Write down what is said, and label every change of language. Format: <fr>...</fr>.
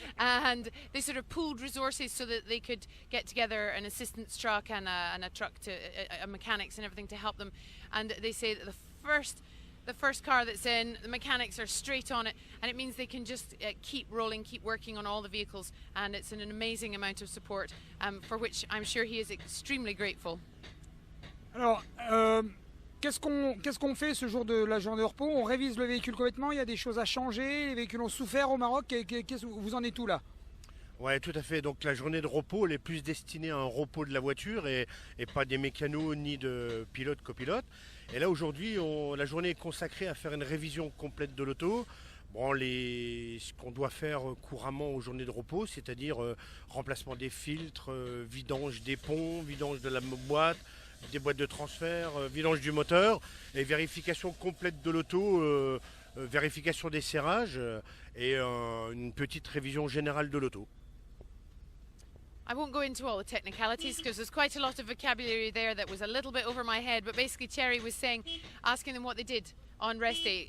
<en>And they sort of pooled resources so that they could get together an assistance truck and a truck to a mechanics and everything to help them. And they say that the first car that's in, the mechanics are straight on it, and it means they can just keep rolling, keep working on all the vehicles, and it's an amazing amount of support, for which I'm sure he is extremely grateful.</en> <fr>Alors, qu'est-ce qu'on fait ce jour de la journée de repos? On révise le véhicule complètement, il y a des choses à changer, les véhicules ont souffert au Maroc, vous en êtes où là? Ouais, tout à fait. Donc la journée de repos, elle est plus destinée à un repos de la voiture et pas des mécanos ni de pilotes, copilotes. Et là aujourd'hui, la journée est consacrée à faire une révision complète de l'auto. Bon, ce qu'on doit faire couramment aux journées de repos, c'est-à-dire remplacement des filtres, vidange des ponts, vidange de la boîte, des boîtes de transfert, vidange du moteur et vérification complète de l'auto, vérification des serrages et une petite révision générale de l'auto.</fr> <en>I won't go into all the technicalities because there's quite a lot of vocabulary there that was a little bit over my head, but basically Thierry was asking them what they did on rest day.</en>